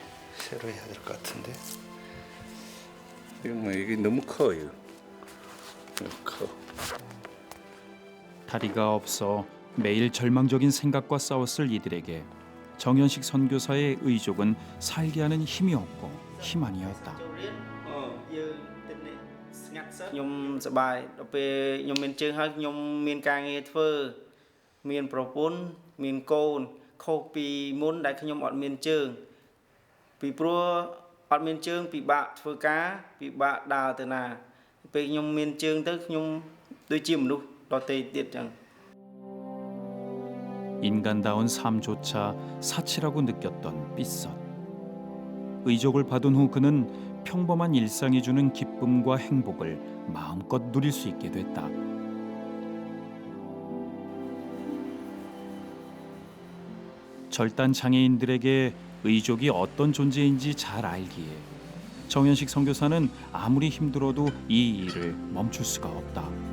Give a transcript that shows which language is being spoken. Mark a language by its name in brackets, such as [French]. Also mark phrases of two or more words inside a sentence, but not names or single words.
[Korean] 새로 해야 될 것 같은데. 이게 너무 커요. 커. 다리가 없어 매일 절망적인 생각과 싸웠을 이들에게 정현식 선교사의 의족은 살게 하는 힘이었고 희망이었다. [Khmer] ខ្ញុំសប្បាយដល់ពេលខ្ញុំមានជើងហើយខ្ញុំមានការងារធ្វើមានប្រពន្ធមានកូនខុសពីមុនដែលខ្ញុំអត់មានជើងពីព្រោះអត់មានជើងពិបាកធ្វើការពិបាកដើរទៅណាពេលខ្ញុំមានជើងទៅខ្ញុំដូចជាមនុស្សដទៃទៀតចឹង [Korean] 인간다운 삶조차 사치라고 느꼈던 삐섯. 의족을 받은 후 그는 평범한 일상이 주는 기쁨과 행복을 마음껏 누릴 수 있게 됐다. 절단 장애인들에게 의족이 어떤 존재인지 잘 알기에 정현식 선교사는 아무리 힘들어도 이 일을 멈출 수가 없다.